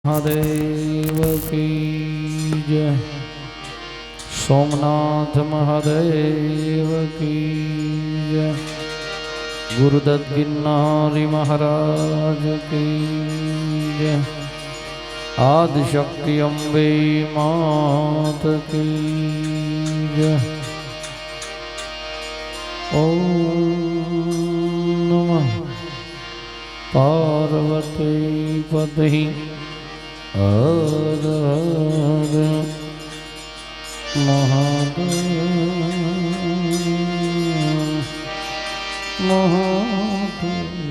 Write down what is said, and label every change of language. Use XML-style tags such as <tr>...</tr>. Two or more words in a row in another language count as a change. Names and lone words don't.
<hi>महादेव की जय। सोमनाथ महादेव की जय। गुरुदत्त गिरनारी महाराज की जय। आदिशक्ति अम्बे मात की जय। ओम नमः पार्वती पति हर हर महादेव महादेव।</hi>